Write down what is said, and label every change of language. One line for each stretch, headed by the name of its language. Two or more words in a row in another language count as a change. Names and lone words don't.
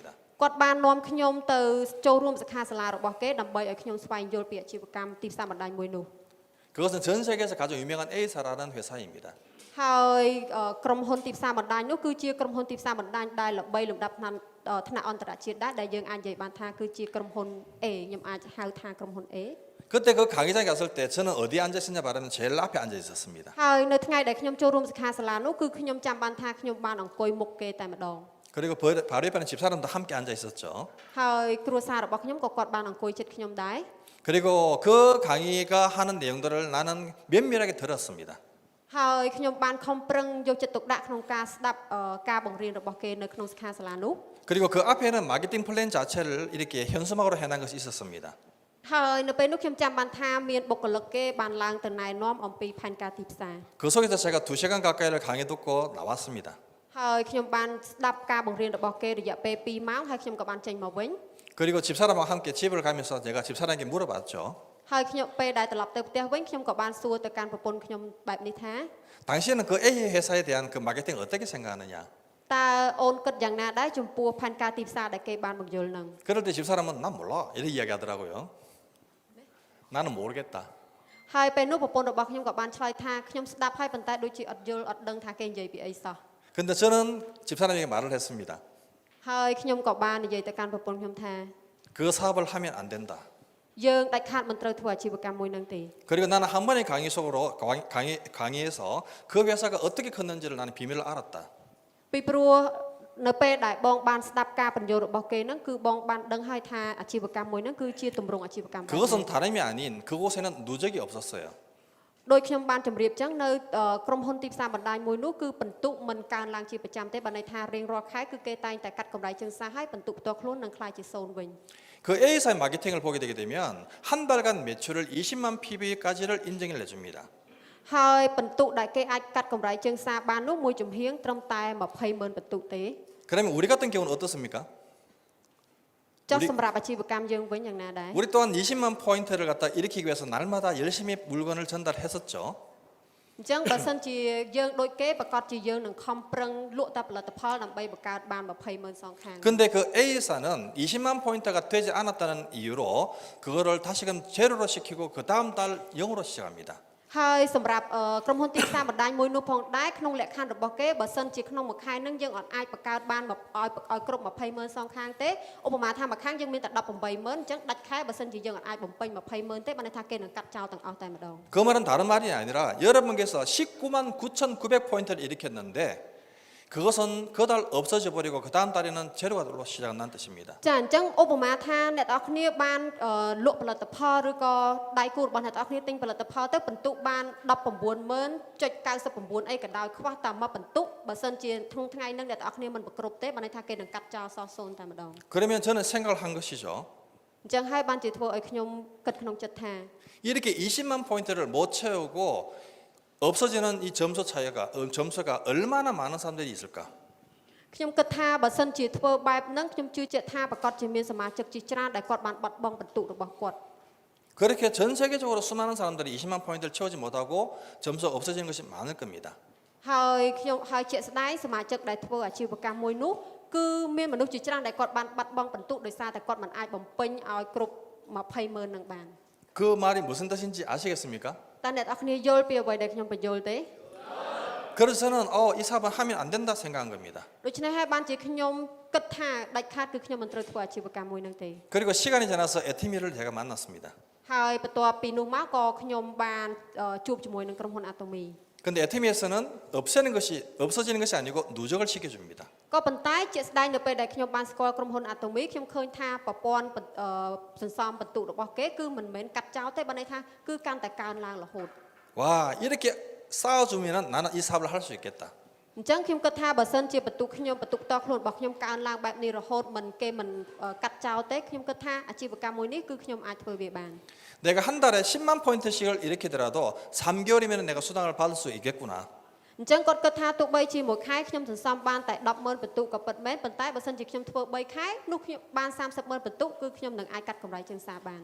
Khmer: គាត់បាននាំខ្ញុំទៅចូលរួមសិក្ខាសាលារបស់គេដើម្បីឲ្យខ្ញុំស្វែងយល់ពីអាជីវកម្មទីផ្សារបណ្ដាញមួយនោះ
Korean: 그것은 전 세계에서 가장 유명한 A사라는 회사입니다.
Khmer: ហើយក្រុមហ៊ុនទីផ្សារបណ្ដាញនោះគឺជាក្រុមហ៊ុនទីផ្សារបណ្ដាញដែលល្បីលំដាប់ថ្នាក់អន្តរជាតិដែរដែលយើងអាចនិយាយបានថាគឺជាក្រុមហ៊ុន A ខ្ញុំអាចហៅថាក្រុមហ៊ុន A
Korean: 그때 그 강의장에 갔을 때 저는 어디에 앉아 있었냐 말하면 제일 앞에 앉아 있었습니다.
Khmer: ហើយនៅថ្ងៃដែលខ្ញុំចូលរួមសិក្ខាសាលានោះគឺខ្ញុំចាំបានថាខ្ញុំបានអង្គុយមុខគេតែម្ដង
Korean: 그리고 바로 옆에는 집사람도 함께 앉아 있었죠.
Khmer: ហើយគ្រួសាររបស់ខ្ញុំក៏គាត់បានអង្គុយជិតខ្ញុំដែរ
Korean: 그리고 그 강의가 하는 내용들을 나는 면밀하게 들었습니다.
Khmer: ហើយខ្ញុំបានខំប្រឹងយកចិត្តទុកដាក់ក្នុងការស្ដាប់ការបង្រៀនរបស់គេនៅក្នុងសិក្ខាសាលានោះ
Korean: 그리고 그 앞에는 마케팅 플랜 자체를 이렇게 현수막으로 해놓은 것이 있었습니다.
Khmer: ហើយនៅពេលនោះខ្ញុំចាំបានថាមានបុគ្គលិកគេបានឡើងទៅណែនាំអំពីផែនការទីផ្សារ
Korean: 그 속에서 제가 2시간 가까이를 강의 듣고 나왔습니다.
Khmer: ហើយខ្ញុំបានស្ដាប់ការបង្រៀនរបស់គេរយៈពេល2ម៉ោងហើយខ្ញុំក៏បានចេញមកវិញ
Korean: 그리고 집사람과 함께 집을 가면서 제가 집사람에게 물어봤죠.
Khmer: ហើយខ្ញុំពេលដែលត្រឡប់ទៅផ្ទះវិញខ្ញុំក៏បានសួរទៅកាន់ប្រពន្ធខ្ញុំបែបនេះថា
Korean: 당신은 그 A 회사에 대한 그 마케팅 어떻게 생각하느냐?
Khmer: តើអូនគិតយ៉ាងណាដែរចំពោះផែនការទីផ្សារដែលគេបានបង្យល់នឹង
Korean: 그럴 때 집사람은 난 몰라 이렇게 이야기하더라고요. 나는 모르겠다.
Khmer: ហើយពេលនោះប្រពន្ធរបស់ខ្ញុំក៏បានឆ្លើយថាខ្ញុំស្ដាប់ហើយប៉ុន្តែដូចជាអត់យល់អត់ដឹងថាគេនិយាយពីអីសោះ
Korean: 근데 저는 집사람에게 말을 했습니다.
Khmer: ហើយខ្ញុំក៏បាននិយាយទៅកាន់ប្រពន្ធខ្ញុំថា
Korean: 그 사업을 하면 안 된다.
Khmer: យើងដាច់ខាតមិនត្រូវធ្វើអាជីវកម្មមួយនឹងទេ
Korean: 그리고 나는 한 번의 강의 속으로 강의에서 그 회사가 어떻게 컸는지를 나는 비밀을 알았다.
Khmer: ពីព្រោះនៅពេលដែលបងបានស្ដាប់ការបញ្យល់របស់គេហ្នឹងគឺបងបានដឹងហើយថាអាជីវកម្មមួយហ្នឹងគឺជាទម្រង់អាជីវកម្ម
Korean: 그것은 다름이 아닌 그곳에는 누적이 없었어요.
Khmer: ដោយខ្ញុំបានជម្រាបចឹងនៅក្រុមហ៊ុនទីផ្សារបណ្ដាញមួយនោះគឺបន្ទុកមិនកើនឡើងជាប្រចាំទេបើន័យថារៀងរាល់ខែគឺគេតែងតែកាត់កម្រៃជើងសារហើយបន្ទុកផ្ទាល់ខ្លួននឹងខ្លាយជា0វិញ
Korean: 그 A사의 마케팅을 보게 되게 되면 한 달간 매출을 20만 PB까지를 인정을 해줍니다.
Khmer: ហើយបន្ទុកដែលគេអាចកាត់កម្រៃជើងសារបាននោះមួយចំហៀងត្រឹមតែ200,000បន្ទុកទេ
Korean: 그러면 우리 같은 경우는 어떻습니까?
Khmer: ចុះសម្រាប់អាជីវកម្មយើងវិញយ៉ាងណាដែរ
Korean: 우리 또한 20만 포인트를 갖다 일으키기 위해서 날마다 열심히 물건을 전달했었죠.
Khmer: អញ្ចឹងបើសិនជាយើងដូចគេប្រកាសជាយើងនឹងខំប្រឹងលក់តែផលិតផលដើម្បីបង្កើតបាន200,000សងខាង
Korean: 근데 그 A사는 20만 포인트가 되지 않았다는 이유로 그거를 다시금 제로로 시키고 그 다음 달 0으로 시작합니다.
Khmer: ហើយសម្រាប់ក្រុមហ៊ុនទីផ្សារបណ្ដាញមួយនោះផងដែរក្នុងលក្ខខណ្ឌរបស់គេបើសិនជាក្នុងមួយខែនឹងយើងអត់អាចបង្កើតបានឲ្យគ្រប់200,000សងខាងទេឧបមាថាមួយខាងយើងមានតែ180,000អញ្ចឹងដាច់ខែបើសិនជាយើងអត់អាចបំពេញ200,000ទេបានន័យថាគេនឹងកាត់ចោលទាំងអស់តែម្ដង
Korean: 그 말은 다른 말이 아니라 여러분께서 19만 9,900포인트를 일으켰는데 그것은 그 달 없어져 버리고 그 다음 달에는 제로가 시작한다는 뜻입니다.
Khmer: ចាអញ្ចឹងឧបមាថាអ្នកទាំងអស់គ្នាបានលក់ផលិតផលឬក៏ដៃគូរបស់អ្នកទាំងអស់គ្នាទិញផលិតផលទៅបន្ទុកបាន190,000.99អីក៏ដោយខ្វះតែមួយបន្ទុកបើសិនជាក្នុងថ្ងៃហ្នឹងអ្នកទាំងអស់គ្នាមិនប្រគ្រប់ទេបានន័យថាគេនឹងកាត់ចោលសោះ0តែម្ដង
Korean: 그러면 저는 생각을 한 것이죠.
Khmer: អញ្ចឹងហើយបានជាធ្វើឲ្យខ្ញុំគិតក្នុងចិត្តថា
Korean: 이렇게 20만 포인트를 못 채우고 없어지는 이 점수가 얼마나 많은 사람들이 있을까?
Khmer: ខ្ញុំគិតថាបើសិនជាធ្វើបែបហ្នឹងខ្ញុំជឿជាក់ថាប្រកាសជាមានសមាជិកជាច្រើនដែលគាត់បានបាត់បង់បន្ទុករបស់គាត់
Korean: 그렇게 전 세계적으로 수많은 사람들이 20만 포인트를 채우지 못하고 점수가 없어지는 것이 많을 겁니다.
Khmer: ហើយខ្ញុំហើយជាក់ស្ដែងសមាជិកដែលធ្វើអាជីវកម្មមួយនោះគឺមានមនុស្សជាច្រើនដែលគាត់បានបាត់បង់បន្ទុកដោយសារតែគាត់មិនអាចបំពេញឲ្យគ្រប់200,000នឹងបាន
Korean: 그 말이 무슨 뜻인지 아시겠습니까?
Khmer: តើអ្នកនរគ្នាយល់ពីអ្វីដែលខ្ញុំបញ្យល់ទេ
Korean: 그래서 저는 이 사업은 하면 안 된다 생각한 겁니다.
Khmer: ដូច្នេះហើយបានជាខ្ញុំគិតថាដាច់ខាតគឺខ្ញុំមិនត្រូវធ្វើអាជីវកម្មមួយនឹងទេ
Korean: 그리고 시간이 지나서 에티미를 제가 만났습니다.
Khmer: ហើយបន្ទាប់ពីនោះមកក៏ខ្ញុំបានជួបជាមួយនឹងក្រុមហ៊ុនអាតូមី
Korean: 근데 에티미에서는 없어지는 것이 아니고 누적을 시켜줍니다.
Khmer: ក៏ប៉ុន្តែជាក់ស្ដែងនៅពេលដែលខ្ញុំបានស្គាល់ក្រុមហ៊ុនអាតូមីខ្ញុំឃើញថាប្រព័ន្ធសន្សំបន្ទុករបស់គេគឺមិនមែនកាត់ចោលទេបើន័យថាគឺកាន់តែកើនឡើងរហូត
Korean: 와 이렇게 쌓아주면 나는 이 사업을 할 수 있겠다.
Khmer: អញ្ចឹងខ្ញុំគិតថាបើសិនជាបន្ទុកខ្ញុំបន្ទុកតខ្លួនរបស់ខ្ញុំកើនឡើងបែបនេះរហូតមិនគេមិនកាត់ចោលទេខ្ញុំគិតថាអាជីវកម្មមួយនេះគឺខ្ញុំអាចធ្វើវាបាន
Korean: 내가 한 달에 10만 포인트씩을 일으키더라도 3개월이면 내가 수당을 받을 수 있겠구나.
Khmer: អញ្ចឹងគាត់គិតថាទោះបីជាមួយខែខ្ញុំសន្សំបានតែ10,000បន្ទុកក៏ពិតមែនប៉ុន្តែបើសិនជាខ្ញុំធ្វើ3ខែនោះខ្ញុំបាន30,000បន្ទុកគឺខ្ញុំនឹងអាចកាត់កម្រៃជើងសារបាន